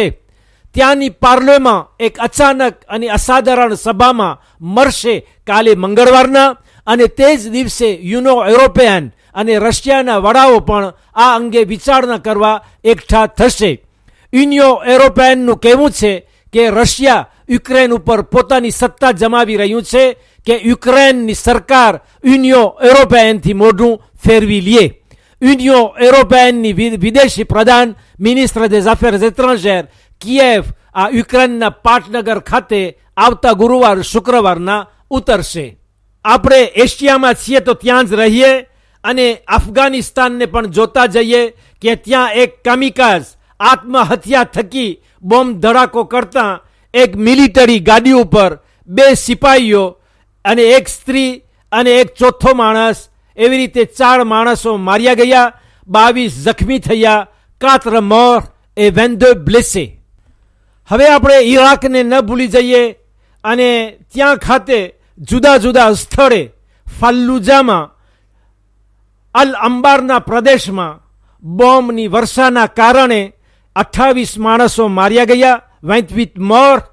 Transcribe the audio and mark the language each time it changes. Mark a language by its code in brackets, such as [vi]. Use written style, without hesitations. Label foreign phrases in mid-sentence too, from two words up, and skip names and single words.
[gu] ત્યાંની પાર્લેમાં એક અચાનક અને અસાધારણ સભામાં મળશે કાલે મંગળવારના, અને તે જ દિવસે યુરોપિયન અને રશિયાના વડાઓ પણ આ અંગે વિચારણા કરવા એકઠા થશે. યુરોપિયનનું કહેવું છે કે રશિયા યુક્રેન ઉપર પોતાની સત્તા જમાવી રહ્યું છે કે યુક્રેનની સરકાર યુરોપિયનથી મોઢું ફેરવી લે. યુરોપિયનની વિદેશી પ્રધાન [fr] ministre des affaires étrangères [gu] કિયેવ આ યુક્રેનના પાટનગર ખાતે આવતા ગુરુવાર શુક્રવારના ઉતરશે. આપણે એશિયામાં છીએ તો ત્યાં જ રહીએ અને અફઘાનિસ્તાનને પણ જોતા જઈએ કે ત્યાં એક કામિકાઝ આત્મહત્યા થકી બોમ્બ ધડાકો કરતા એક મિલિટરી ગાડી ઉપર 2 સિપાહીઓ અને એક સ્ત્રી અને એક ચોથો માણસ, એવી રીતે 4 માણસો માર્યા ગયા, 22 જખમી થયા. [fr] 4 morts et 22 blessés. [gu] હવે આપણે ઈરાકને ન ભૂલી જઈએ અને ત્યાં ખાતે જુદા જુદા સ્થળે ફલ્લુજામાં અલ અંબારના પ્રદેશમાં બોમ્બની વર્ષાના કારણે 28 માણસો માર્યા ગયા, 28 morts.